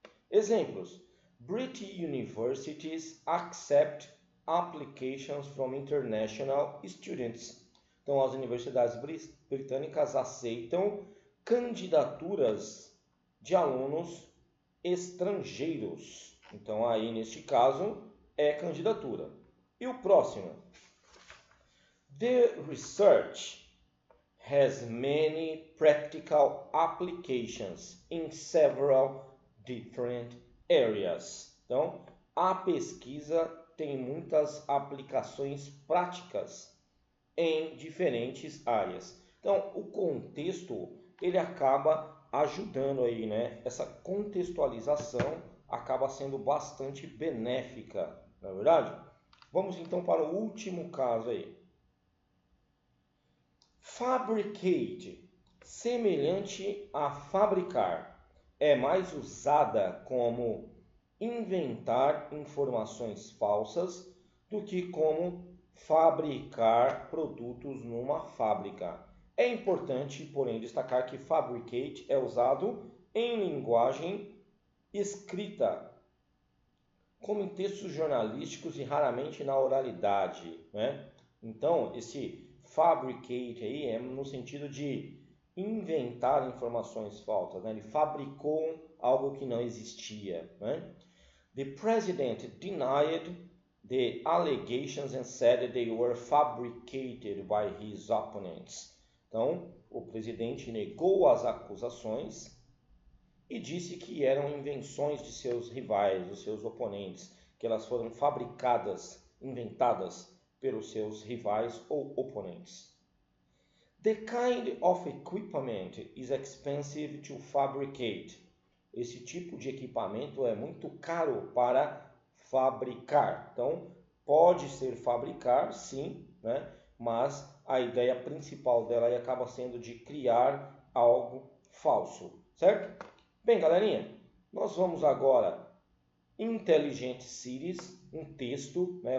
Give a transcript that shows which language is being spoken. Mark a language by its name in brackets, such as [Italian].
[Portuguese] Exemplos: [English] British universities accept applications from international students. [Portuguese] Então, as universidades britânicas aceitam candidaturas de alunos estrangeiros. Então, aí, neste caso, é candidatura. E o próximo? [English] The research has many practical applications in several different areas. [Portuguese] Então, a pesquisa tem muitas aplicações práticas em diferentes áreas. Então, o contexto, ele acaba ajudando aí, né? Essa contextualização acaba sendo bastante benéfica, não é verdade? Vamos então para o último caso aí. Fabricate, semelhante a fabricar, é mais usada como inventar informações falsas do que como fabricar produtos numa fábrica. É importante, porém, destacar que fabricate é usado em linguagem escrita, como em textos jornalísticos e raramente na oralidade, né? Então, esse fabricate aí é no sentido de inventar informações falsas, né? Ele fabricou algo que não existia, né? [English] The president denied the allegations and said that they were fabricated by his opponents. [Portuguese] Então, o presidente negou as acusações e disse que eram invenções de seus rivais, dos seus oponentes, que elas foram fabricadas, inventadas pelos seus rivais ou oponentes. [English] The kind of equipment is expensive to fabricate. [Portuguese] Esse tipo de equipamento é muito caro para fabricar. Então, pode ser fabricar, sim, né? Mas a ideia principal dela aí acaba sendo de criar algo falso, certo? Bem, galerinha, nós vamos agora Intelligent Cities, um texto, né?